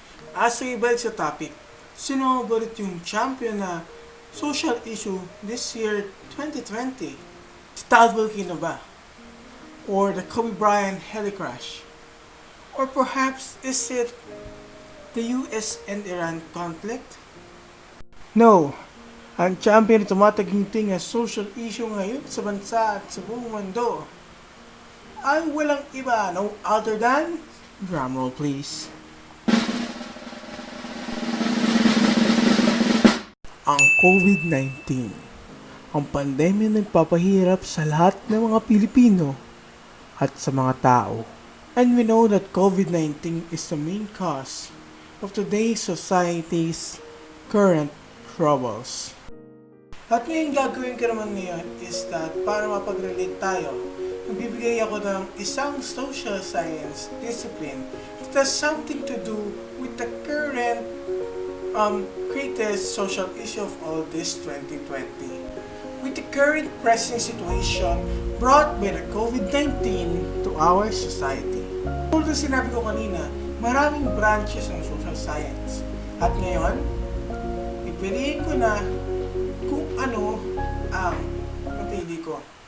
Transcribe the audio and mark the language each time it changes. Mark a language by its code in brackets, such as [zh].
[tl] As we balik sa topic, sino ba ulit yung champion na social issue this year 2020? Si Tal Volcano ba? [en] Or the Kobe Bryant heli crash? Or perhaps is it the US and Iran conflict? [tl] No, ang champion na tumataginting na social issue ngayon sa bansa at sa buong mundo ay walang iba, [en] no other than, drumroll please, [tl] ang COVID-19. Ang pandemya nagpapahirap sa lahat ng mga Pilipino at sa mga tao. [en] And we know that COVID-19 is the main cause of today's society's current troubles. [tl] At ngayon gagawin ko naman ngayon is that para mapag-relate tayo, magbibigay ako ng isang social science discipline [en] that has something to do with the current greatest social issue of all this 2020. With the current pressing situation brought by the COVID-19 to our society. [tl] Tulad ng sinabi ko kanina, maraming branches ng social science. At ngayon, pipiliin ko na kung ano ang napili ko.